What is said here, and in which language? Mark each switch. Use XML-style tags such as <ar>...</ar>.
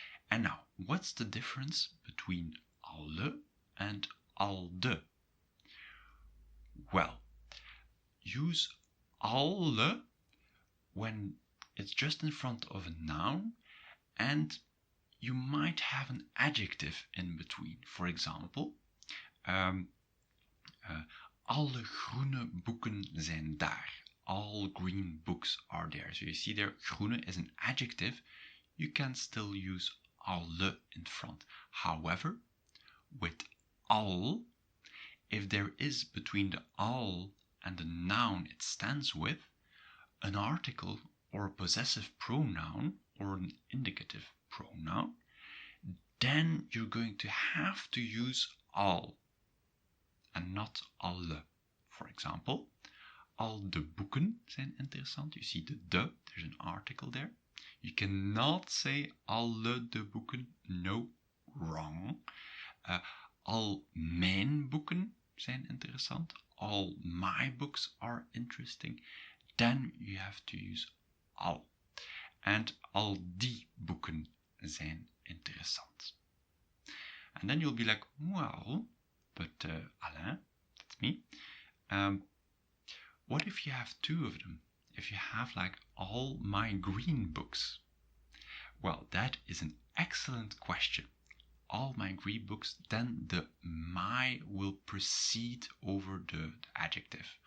<en>And now, what's the difference between alle and alde? Well, use alle when it's just in front of a noun and you might have an adjective in between. For example,</en> <nl>alle groene boeken zijn daar.</nl> <en>All green books are there. So you see there, groene is an adjective. You can still use alle in front. However, with al, if there is between the al and the noun it stands with an article or a possessive pronoun or an indicative pronoun, then you're going to have to use al and not alle. For example,</en> <nl>al de boeken zijn interessant.</nl> <en>You see the de, there's an article there. You cannot say</en> <nl>alle de boeken.</nl> <en>No, wrong.</en> <nl>Al mijn boeken zijn interessant.</nl> <en>All my books are interesting. Then you have to use al.</en> <nl>And al die boeken zijn interessant.</nl> <en>And then you'll be like, well, but Alain, that's me. What if you have two of them? If you have like all my green books? Well, that is an excellent question. All my green books, then the my will precede over the adjective.</en>